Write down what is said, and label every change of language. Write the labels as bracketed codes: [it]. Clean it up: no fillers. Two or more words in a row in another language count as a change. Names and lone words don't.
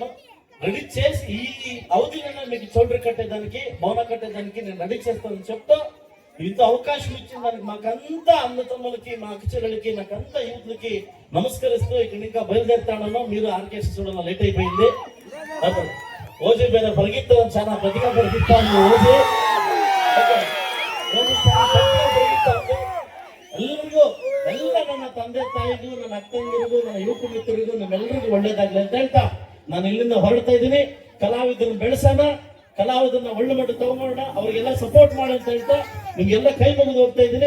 [te] రెడీ చేసి ఈ అవధిలో మీకు చౌల్ట్రీ కట్టేదానికి, భవన కట్టేదానికి నేను రెడీ చేస్తానని చెప్తా. ఇంత అవకాశం ఇచ్చిన దానికి మాకంతా అన్నతమ్ములకి, మా అక్కచెల్లెలకి, నాకంతా యూత్లకి నమస్కరిస్తూ ఇక్కడ ఇంకా బయలుదేరుతాను. మీరు ఆర్కెస్ట్రా చూడాలి, లేట్ అయిపోయింది. ఓజీ మీద పరిగెత్తాను, చాలా గట్టిగా పరిగెత్తాను. [kn] ఓజీ ಎಲ್ಲರಿಗೂ, ಎಲ್ಲ ನನ್ನ ತಂದೆ ತಾಯಿಗೂ, ನನ್ನ ಅಕ್ಕಂದಿರಿಗೂ, ನನ್ನ ಯುವಕ ಮಿತ್ರರಿಗೂ, ನಮ್ಮೆಲ್ಲರಿಗೂ ಒಳ್ಳೇದಾಗ್ಲಿ ಅಂತ ಹೇಳ್ತಾ ನಾನು ಇಲ್ಲಿಂದ ಹೊರಡ್ತಾ ಇದ್ದೀನಿ. ಕಲಾವಿದರನ್ನ ಬೆಳೆಸೋಣ, ಕಲಾವಿದರನ್ನ ಒಳ್ಳೆ ಮಟ್ಟ ತಗೊಂಡೋಣ, ಅವ್ರಿಗೆಲ್ಲ ಸಪೋರ್ಟ್ ಮಾಡಿ ಅಂತ ಹೇಳ್ತಾ ನಿಮ್ಗೆಲ್ಲ ಕೈ ಮುಗಿದು ಹೋಗ್ತಾ ಇದ್ದೀನಿ.